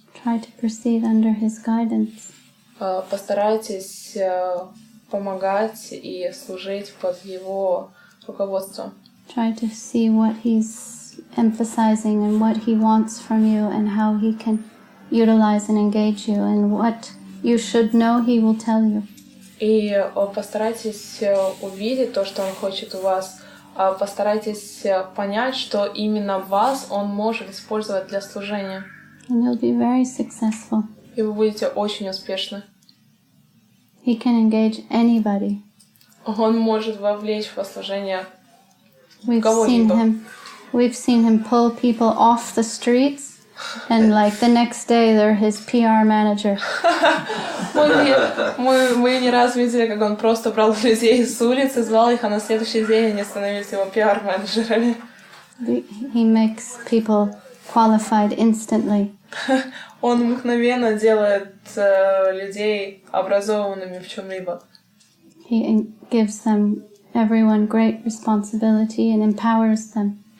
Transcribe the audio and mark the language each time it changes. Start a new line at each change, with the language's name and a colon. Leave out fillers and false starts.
English: Try to proceed under his guidance.
Russian: Постарайтесь помогать и служить под его руководством.
English: Try to see what he's emphasizing and what he wants from you and how he can utilize and engage you and what you should know he will tell you.
Russian: И постарайтесь увидеть то, что он хочет у вас. Постарайтесь понять, что именно вас он может использовать для служения.
English: And you'll be very successful.
Russian: И вы будете очень успешны.
English: He can engage anybody.
Russian: Он может вовлечь в служение кого-либо.
English: We've seen him pull people off the streets, and like the next day they're his PR manager.
Russian: Мы не раз видели, как он просто брал людей с улицы, звал их, а на следующий день они становились его PR-менеджерами.
English: He makes people qualified instantly.
Russian: Он мгновенно делает людей образованными в чем-либо.
English: He gives them everyone great responsibility and empowers them.